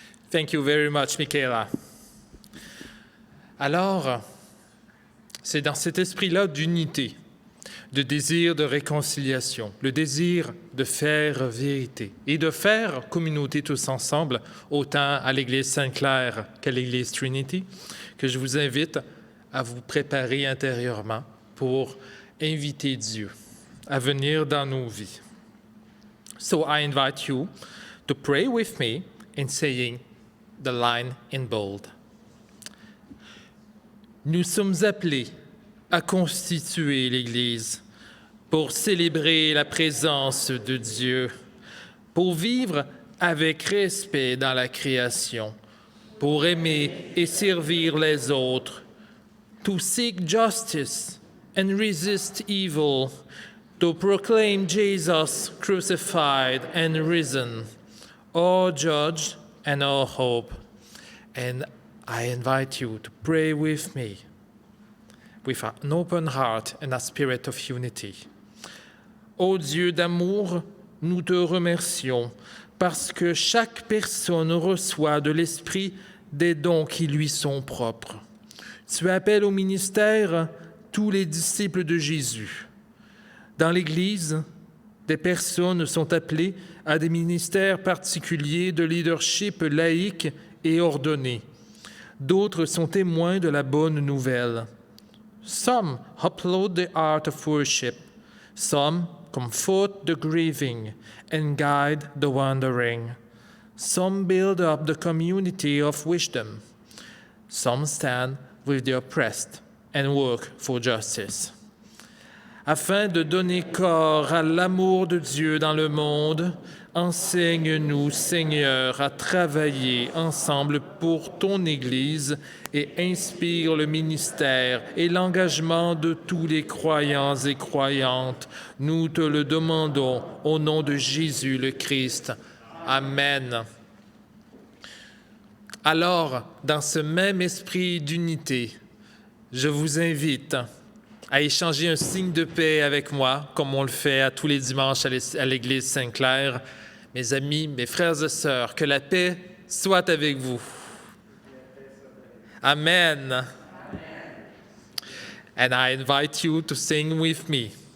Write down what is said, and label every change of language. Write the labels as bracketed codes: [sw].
[en] Thank you very much, Michaela. [fr] Alors, c'est dans cet esprit-là d'unité, de désir de réconciliation, le désir de faire vérité et de faire communauté tous ensemble, autant à l'Église Sainte-Claire qu'à l'Église Trinity, que je vous invite à vous préparer intérieurement pour inviter Dieu à venir dans nos vies. [en] So I invite you to pray with me in saying the line in bold. [fr] Nous sommes appelés à constituer l'Église pour célébrer la présence de Dieu, pour vivre avec respect dans la création, pour aimer et servir les autres, [en] to seek justice and resist evil, to proclaim Jesus crucified and risen, our judge and our hope. And I invite you to pray with me with an open heart and a spirit of unity. [fr] Ô Dieu d'amour, nous te remercions parce que chaque personne reçoit de l'Esprit des dons qui lui sont propres. Tu appelles au ministère tous les disciples de Jésus. Dans l'Église, des personnes sont appelées à des ministères particuliers de leadership laïque et ordonné. D'autres sont témoins de la bonne nouvelle. [en] Some uphold the art of worship. Some comfort the grieving and guide the wandering. Some build up the community of wisdom. Some stand with the oppressed and work for justice. [fr] Afin de donner corps à l'amour de Dieu dans le monde, enseigne-nous, Seigneur, à travailler ensemble pour ton Église et inspire le ministère et l'engagement de tous les croyants et croyantes. Nous te le demandons au nom de Jésus le Christ. Amen. Alors, dans ce même esprit d'unité, je vous invite à échanger un signe de paix avec moi, comme on le fait à tous les dimanches à l'Église Sainte-Claire. Mes amis, mes frères et sœurs, que la paix soit avec vous. Amen. [en] And I invite you to sing with me.